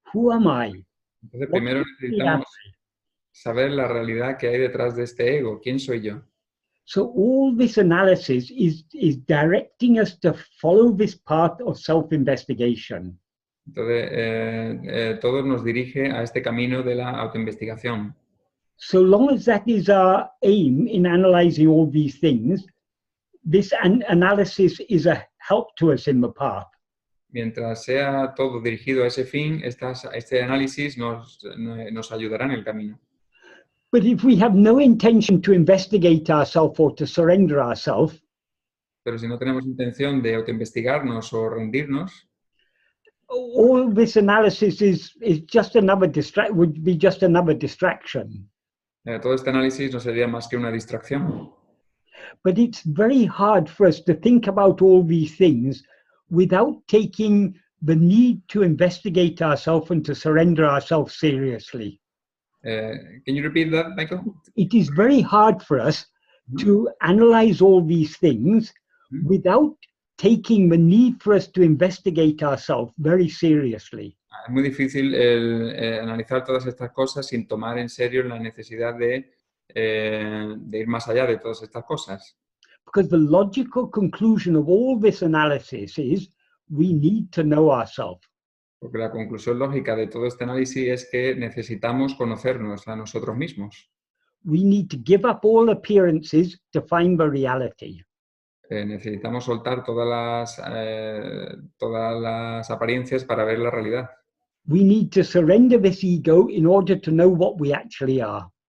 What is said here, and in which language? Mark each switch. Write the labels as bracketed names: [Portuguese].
[English] Who am I? [Spanish] Entonces, primero necesitamos saber la realidad que hay detrás de este ego. ¿Quién soy yo? [English] So all this analysis is directing us to follow this path of self-investigation. [Spanish] Entonces, todo nos dirige a este camino de la autoinvestigación. [English] So long as that is our aim in analyzing all these things, this analysis is a help to us in the path. [Spanish] Mientras sea todo dirigido a ese fin, este análisis nos ayudará en el camino. [English] But if we have no intention to investigate ourselves or to surrender ourselves, [Spanish] Pero si no tenemos intención de autoinvestigarnos o rendirnos, [English] all this analysis is just would be just another distraction. [Spanish] Todo este análisis no sería más que una distracción. [English] But it's very hard for us to think about all these things without taking the need to investigate ourselves and to surrender ourselves seriously. Can you repeat that, Michael? It is very hard for us to analyze all these things without taking the need for us to investigate ourselves very seriously. [Spanish] Es muy difícil analizar todas estas cosas sin tomar en serio la necesidad de ir más allá de todas estas cosas. [English] Because the logical conclusion of all this analysis is we need to know ourselves. [Spanish] Porque la conclusión lógica de todo este análisis es que necesitamos conocernos a nosotros mismos. [English] We need to give up all appearances to find the reality. [Spanish] Necesitamos soltar todas las apariencias para ver la realidad. [English] We need to surrender this ego in order to know what we actually are.